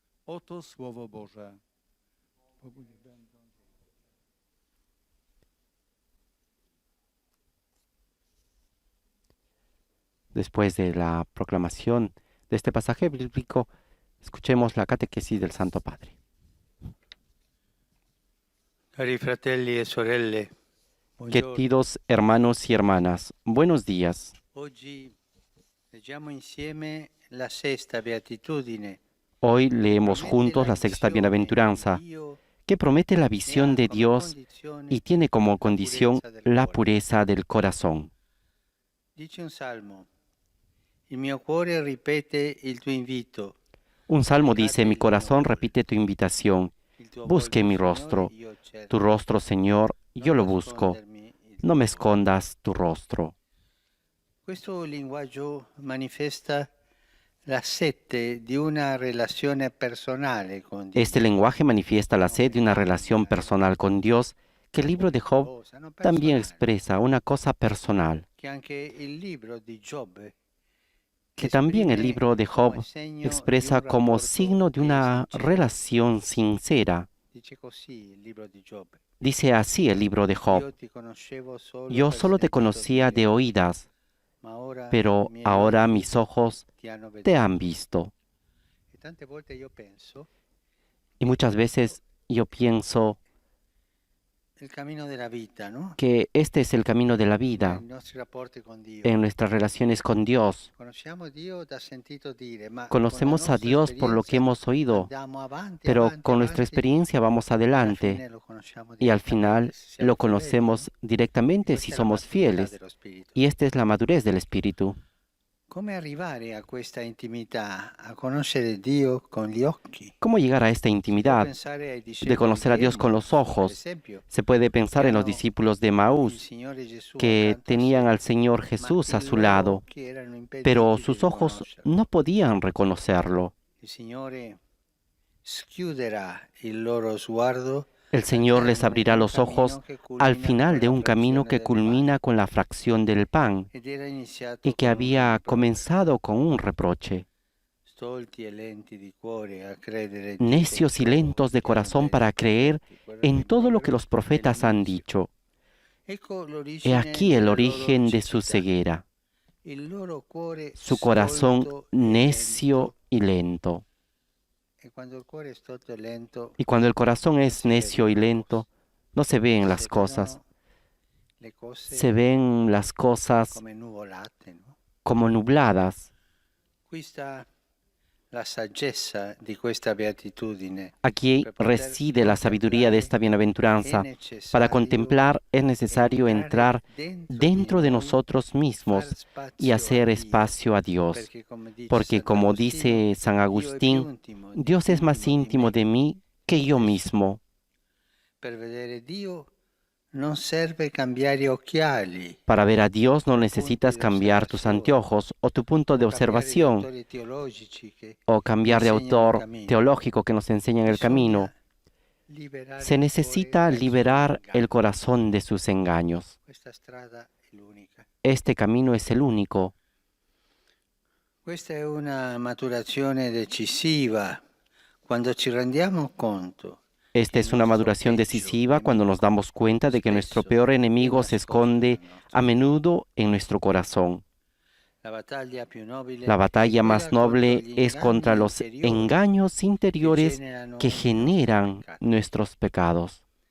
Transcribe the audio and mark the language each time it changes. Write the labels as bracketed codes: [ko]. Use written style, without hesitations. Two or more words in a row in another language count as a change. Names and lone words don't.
[es] Después de la proclamación de este pasaje bíblico, escuchemos la catequesis del Santo Padre. [it] Cari fratelli e sorelle, [es] Queridos hermanos y hermanas, buenos días. [it] oggi leggiamo insieme la sesta beatitudine. [es] Hoy leemos juntos la sexta bienaventuranza, que promete la visión de Dios y tiene como condición la pureza del corazón. [it] Dice un salmo: il mio cuore ripete il tuo invito. [es] Un salmo dice: mi corazón repite tu invitación, busque mi rostro. Tu rostro, Señor, yo lo busco. No me escondas tu rostro. [it] Questo linguaggio manifesta la sete di una relazione personale con Dio. [es] Este lenguaje manifiesta la sed de una relación personal con Dios, que el libro de Job también expresa una cosa personal. [it] Che anche il libro di Giobbe [es] Que también el libro de Job expresa como signo de una relación sincera. [it] dice così il libro di Giobbe: [es] Dice así el libro de Job: [it] io ti conoscevo solo [es] yo [it] per [es] solo te [it] sentito [es] conocía de [it] dire, [es] oídas, [it] ma ora [es] pero [it] i miei [es] ahora [it] occhi [es] mis ojos [it] ti hanno [es] te [it] veduto. [es] han visto. [it] E tante volte io penso [es] Y muchas veces yo pienso [it] il cammino della vita, no? [es] que este es el camino de la vida [it] Nei nostri rapporti con Dio. [es] en nuestras relaciones con Dios. [it] Conosciamo Dio da sentito dire, ma [es] Conocemos a Dios por lo que hemos oído, pero con nuestra experiencia vamos adelante y al final lo conocemos directamente si somos fieles. Y esta es la madurez del Espíritu. [it] Come arrivare a questa intimità, a conoscere Dio con gli occhi? [es] ¿Cómo llegar a esta intimidad [it] Pensare ai [es] de [it] discepoli [es] conocer a Dios con los [it] per [es] ojos? [it] esempio, [es] Se puede pensar en los discípulos de [it] il [es] Maús, [it] Signore Gesù [es] que [it] accanto a [es] tenían [it] sé, [es] al Señor [it] ma [es] Jesús a [it] i [es] su [it] loro [es] lado, [it] occhi erano impediti [es] pero [it] di [es] sus ojos [it] riconoscerlo. [es] no podían reconocerlo. [it] Il Signore schiuderà il loro sguardo [es] El Señor les abrirá los ojos al final de un camino que culmina con la fracción del pan [it] ed era iniziato [es] y que [it] con un [es] había [it] rimprovero. [es] comenzado con un reproche. [it] Stolti e lenti di cuore a credere [es] Necios y lentos de corazón para creer en todo lo que los profetas han dicho. [it] Ecco [es] He [it] l'origine [es] aquí el [it] della loro [es] origen de su [it] cecità. [es] ceguera, [it] Il loro cuore [es] su corazón [it] stolto e [es] necio y lento. [it] E quando il cuore è stolto e lento, [es] Y cuando el corazón es necio y lento, no se ven las cosas, [it] le cose [es] se ven las cosas [it] come nuvolate, no? [es] como nubladas. [it] Qui sta la saggezza di questa beatitudine. [es] Aquí reside la sabiduría de esta bienaventuranza. Para contemplar es necesario entrar dentro de nosotros mismos y hacer espacio a Dios. Porque como dice San Agustín, Dios es más íntimo de mí que yo mismo. [it] Per vedere Dio non serve cambiare occhiali. [es] Para ver a Dios no necesitas cambiar tus anteojos o tu punto de observación o cambiar de autor teológico que nos enseña en el camino. Se necesita liberar el corazón de sus engaños. [it] Questa strada è l'unica. [es] Este camino es el único. [it] Questa è una maturazione decisiva quando ci rendiamo conto. [es] Esta es una maduración decisiva cuando nos damos cuenta de que nuestro peor enemigo se esconde a menudo en nuestro corazón. La batalla más noble es contra los engaños interiores que generan nuestros pecados.